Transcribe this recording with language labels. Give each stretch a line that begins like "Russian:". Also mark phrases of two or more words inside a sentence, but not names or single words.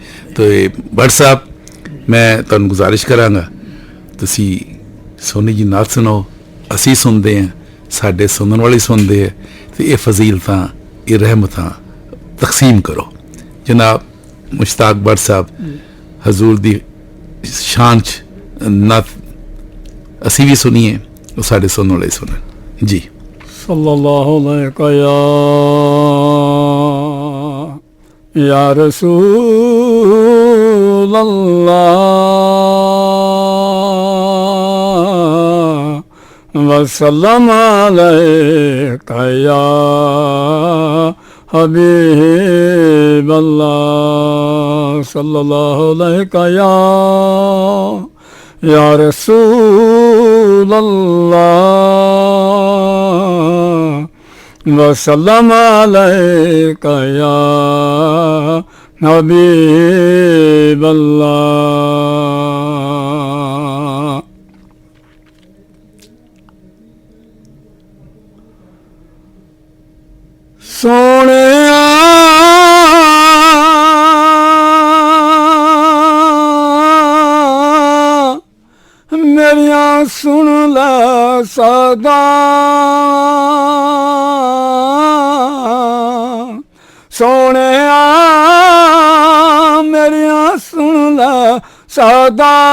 Punjabi: ਤੇ ਭੱਟ ਸਾਹਿਬ, ਮੈਂ ਤੁਹਾਨੂੰ ਗੁਜ਼ਾਰਿਸ਼ ਕਰਾਂਗਾ ਤੁਸੀਂ ਸੋਨੀ ਜੀ ਨਾਤ ਸੁਣਾਓ, ਅਸੀਂ ਸੁਣਦੇ ਹਾਂ, ਸਾਡੇ ਸੁਣਨ ਵਾਲੇ ਸੁਣਦੇ ਹੈ, ਤੇ ਇਹ ਫਜ਼ੀਲਤਾਂ, ਇਹ ਰਹਿਮਤਾਂ ਤਕਸੀਮ ਕਰੋ। ਜਨਾਬ ਮੁਸ਼ਤਾਕ ਭੱਟ ਸਾਹਿਬ, ਹਜ਼ੂਰ ਦੀ ਸ਼ਾਨ 'ਚ ਨਾਤ ਅਸੀਂ ਵੀ ਸੁਣੀਏ, ਉਹ ਸਾਡੇ ਸੁਣਨ ਵਾਲੇ ਸੁਣਨ ਜੀ।
Arabic: صلى الله عليه يا رسول الله وسلم عليك يا حبيب الله صلى الله عليك يا رسول الله وسلم عليك يا حبيب الله.
Punjabi: ਸੋਣੇ ਮੇਰਿਆ ਸੁਣ ਲਾ ਸਦਾ, ਸੋਣੇ ਮੇਰਿਆ ਸੁਣ ਲਾ ਸਦਾ,